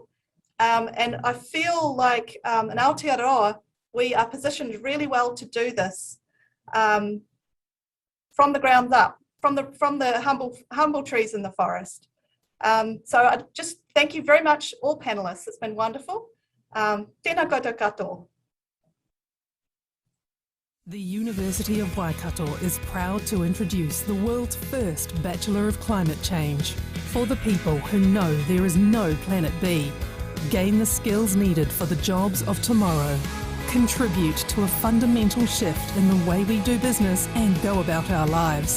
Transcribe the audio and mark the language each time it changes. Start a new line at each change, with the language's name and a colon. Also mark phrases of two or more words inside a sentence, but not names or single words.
English: And I feel like in Aotearoa, we are positioned really well to do this from the ground up, from the humble trees in the forest. So I just thank you very much, all panelists. It's been wonderful.
Māori: Tēnā koutou katoa.
English: The University of Waikato is proud to introduce the world's first Bachelor of Climate Change for the people who know there is no Planet B. Gain the skills needed for the jobs of tomorrow. Contribute to a fundamental shift in the way we do business and go about our lives.